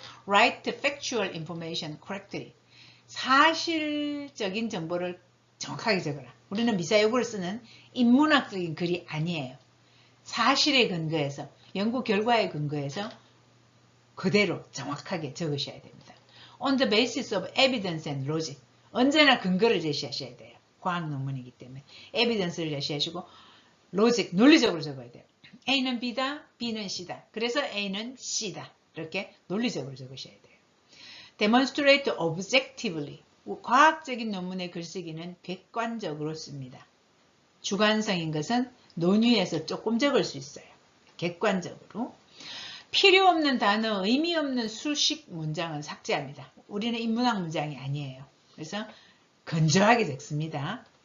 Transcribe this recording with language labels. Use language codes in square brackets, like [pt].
[en] Write factual information correctly. [ko] 사실적인 정보를 정확하게 적어라. 우리는 미사여구를 쓰는 인문학적인 글이 아니에요. 사실에 근거해서, 연구 결과에 근거해서 그대로 정확하게 적으셔야 됩니다. [en] On the basis of evidence and logic. [ko] 언제나 근거를 제시하셔야 돼요. 과학 논문이기 때문에. evidence를 제시하시고 logic, 논리적으로 적어야 돼요. A는 B다, B는 C다. 그래서 A는 C다. 이렇게 논리적으로 적으셔야 돼요. [en] Demonstrate objectively. [ko] 과학적인 논문의 글쓰기는 객관적으로 씁니다. 주관성인 것은 논의에서 조금 적을 수 있어요. 객관적으로. 필요 없는 단어, 의미 없는 수식 문장은 삭제합니다. 우리는 인문학 문장이 아니에요. 그래서 건조하게 적습니다.